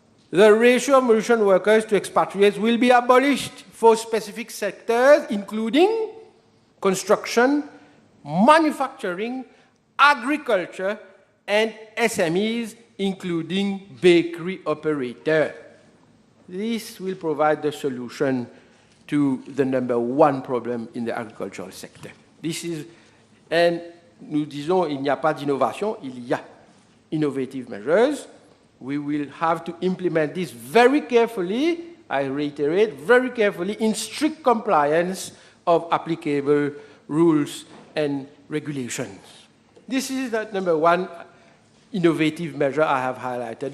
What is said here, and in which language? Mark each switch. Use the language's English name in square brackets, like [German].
[English] The ratio of Mauritian workers to expatriates will be abolished for specific sectors, including construction, manufacturing, agriculture, and SMEs, including bakery operator. This will provide the solution to the number one problem in the agricultural sector. And [French] nous disons, il n'y a pas d'innovation, il y a [English] innovative measures. We will have to implement this very carefully, I reiterate, very carefully, in strict compliance of applicable rules and regulations. This is the number one innovative measure I have highlighted.